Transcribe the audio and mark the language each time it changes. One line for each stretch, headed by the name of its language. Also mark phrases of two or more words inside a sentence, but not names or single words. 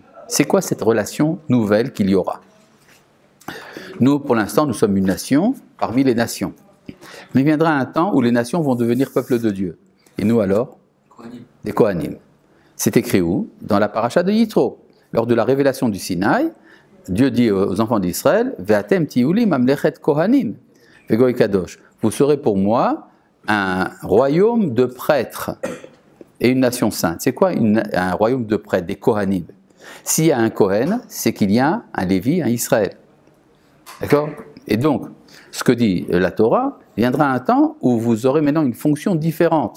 French: C'est quoi cette relation nouvelle qu'il y aura? Nous, pour l'instant, nous sommes une nation parmi les nations. Mais il viendra un temps où les nations vont devenir peuple de Dieu. Et nous alors? Des Kohanim. C'est écrit où? Dans la paracha de Yitro. Lors de la révélation du Sinaï, Dieu dit aux enfants d'Israël,
Hebrew: ואתם תהיו לי ממלכת כהנים, וגוי קדוש.
French: Vous serez pour moi un royaume de prêtres et une nation sainte. C'est quoi un royaume de prêtres, des Kohanim? S'il y a un Kohen, c'est qu'il y a un Lévi, un Israël. D'accord? Et donc, ce que dit la Torah, viendra un temps où vous aurez maintenant une fonction différente.